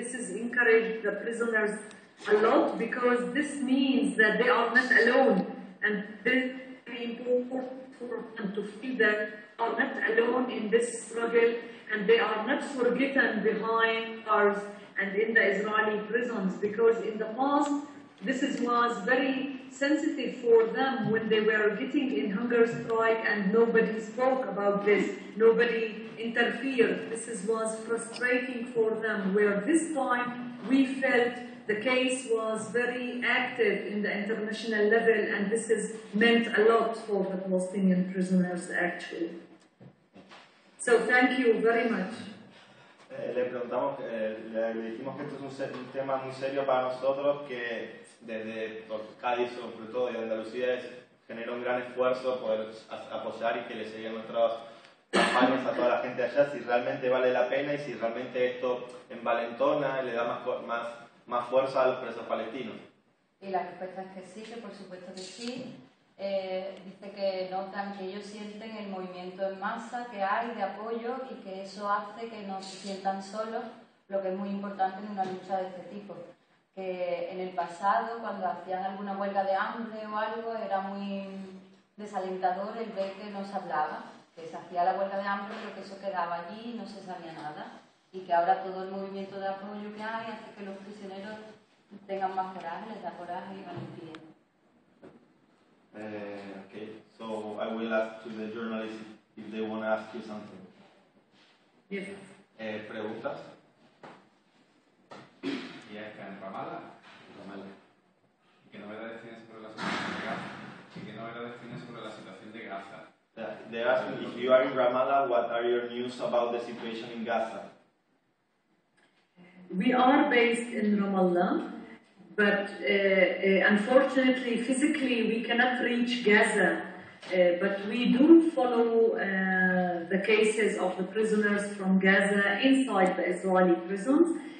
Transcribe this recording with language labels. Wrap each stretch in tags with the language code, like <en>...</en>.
<en>This has encouraged the prisoners a lot because this means that they are not alone, and this is very important for them to feel that they are not alone in this struggle and they are not forgotten behind bars and in the Israeli prisons, because in the past this was very sensitive for them when they were getting in hunger strike and nobody spoke about this, nobody interfered. This was frustrating for them, where this time we felt the case was very active in the international level, and this has meant a lot for the Palestinian prisoners actually. So thank you very much.</en> <es>Le preguntamos, le dijimos que esto es un tema muy serio para nosotros, que desde Cádiz, sobre todo, y Andalucía, genera un gran esfuerzo poder apoyar y que le sigan nuestras campañas a toda la gente allá, si realmente vale la pena y si realmente esto envalentona, le da más fuerza a los presos palestinos. Y la respuesta es que sí, que por supuesto que sí. Dice que notan, que ellos sienten el movimiento en masa que hay de apoyo y que eso hace que no se sientan solos, lo que es muy importante en una lucha de este tipo. Que en el pasado, cuando hacían alguna huelga de hambre o algo, era muy desalentador el ver que no se hablaba, que se hacía la huelga de hambre pero que eso quedaba allí y no se sabía nada, y que ahora todo el movimiento de apoyo que hay hace que los prisioneros tengan más coraje, les da coraje y valentía.</es> <en>Okay, so I will ask to the journalists if they want to ask you something. Yes.</en> <es>¿Preguntas? Y es que en Ramallah. ¿Y qué novedades tienes sobre la situación de Gaza? ¿Y qué novedades tienes sobre la situación de Gaza?</es> <en>They ask if you are in Ramallah, what are your news about the situation in Gaza? We are based in Ramallah, but unfortunately, physically, we cannot reach Gaza. But we do follow the cases of the prisoners from Gaza inside the Israeli prisons.</en>